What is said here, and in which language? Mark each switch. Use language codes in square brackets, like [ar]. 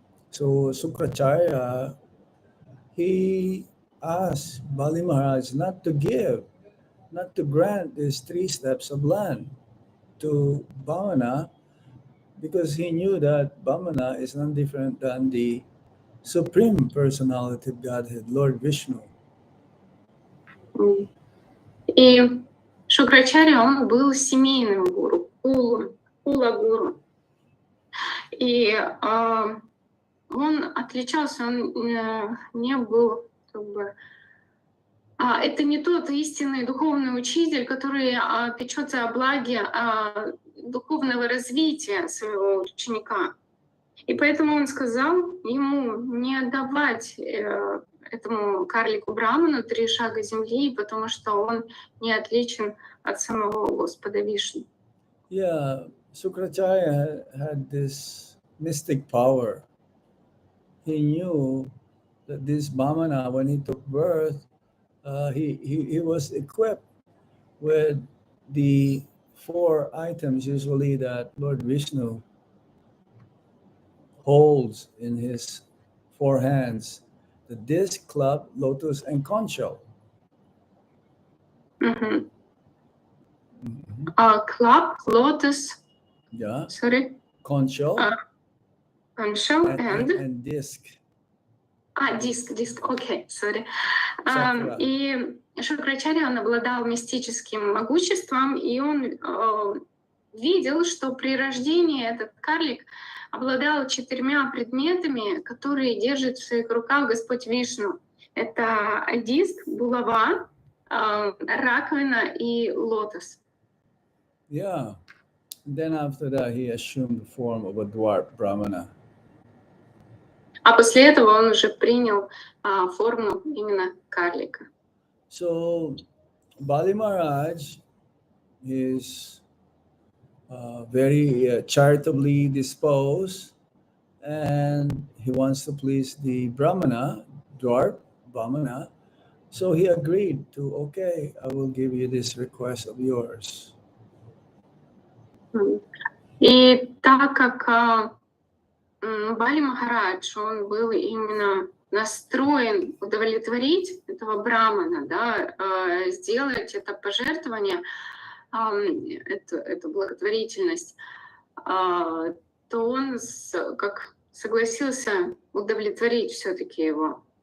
[en] So Sukracharya, he asked Bali Maharaj not to grant these 3 steps of land to Bhamana, because he knew that Bhamana is none different than the Supreme Personality of Godhead, Lord Vishnu. [ru] И Шукрачарья, он был семейным гуру, кула-гуру. И он отличался, он не был это не тот истинный духовный учитель, который печется о благе духовного развития своего ученика. И поэтому он сказал ему не отдавать этому карлику Браману 3 шага земли, потому что он не отличен от самого Господа Вишну. [en] Yeah, Sukracharya had this mystic power. He knew that this Bhamana, when he took birth, he was equipped with the 4 items usually that Lord Vishnu holds in his 4 hands: the disc, club, lotus, and conch shell. Mm-hmm. Club, lotus, conch shell, and disc. [ru] Диск, окей, sorry. И Шукрачарья, он обладал мистическим могуществом, и он видел, что при рождении этот карлик обладал 4 предметами, которые держит в своих руках Господь Вишну. Это диск, булава, раковина и лотос. [en] Yeah. Then after that, he assumed the form of a dwarf Brahmana. [ru] А после этого он уже принял форму именно карлика. [en] So Bali Maharaj is very charitably disposed, and he wants to please the Brahmana, dwarf Brahmana. So he agreed to, okay, I will give you this request of yours. [ru] И так как Бали Махарадж, он был именно настроен удовлетворить этого брамана, да, сделать это пожертвование, эту благотворительность, то он как согласился удовлетворить все-таки его.